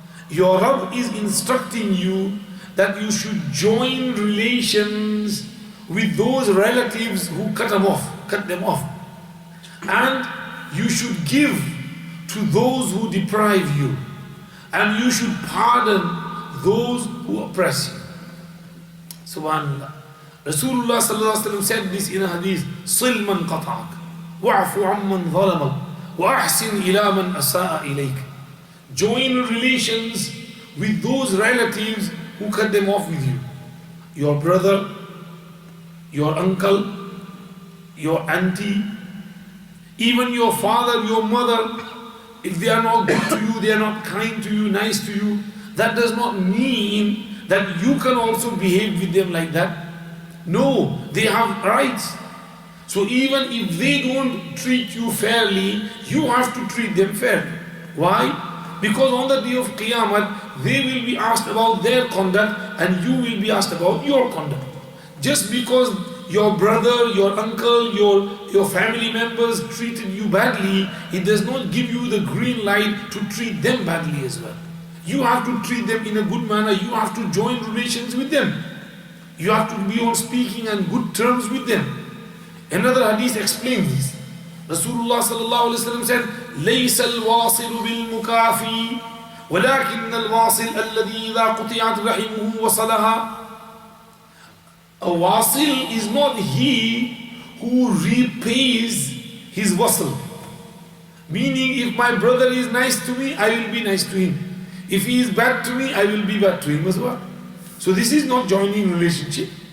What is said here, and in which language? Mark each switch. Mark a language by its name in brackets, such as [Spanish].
[English] Your Rabb is instructing you that you should join relations with those relatives who cut them off. And you should give to those who deprive you. And you should pardon those who oppress you. Subhanallah. Rasulullah sallallahu alaihi wasallam said this in a hadith, [Arabic] صِلْ مَنْ قَطَعَكَ وَعْفُ عَمَّنْ ظَلَمَكَ وَأَحْسِنْ إِلَى مَنْ أَسَاءَ إِلَيْكَ. [English] Join relations with those relatives who cut them off with you. Your brother, your uncle, your auntie, even your father, your mother. If they are not good to you, they are not kind to you, nice to you, that does not mean that you can also behave with them like that. No, they have rights. So even if they don't treat you fairly, you have to treat them fairly. Why? Because on the day of Qiyamah, they will be asked about their conduct and you will be asked about your conduct. Just because your brother, your uncle, your family members treated you badly, it does not give you the green light to treat them badly as well. You have to treat them in a good manner. You have to join relations with them. You have to be on speaking and good terms with them. Another hadith explains this. Rasulullah sallallahu alayhi wa sallam said, [Arabic] لَيْسَ الْوَاصِلُ بِالْمُكَافِي وَلَكِنَّ الْوَاصِلَ الَّذِي إِذَا قُطِعَتْ رَحِمُهُ وَصَلَهَا. [English] A wasil is not he who repays his wasl. Meaning, if my brother is nice to me, I will be nice to him. If he is bad to me, I will be bad to him as well. So this is not joining relationship.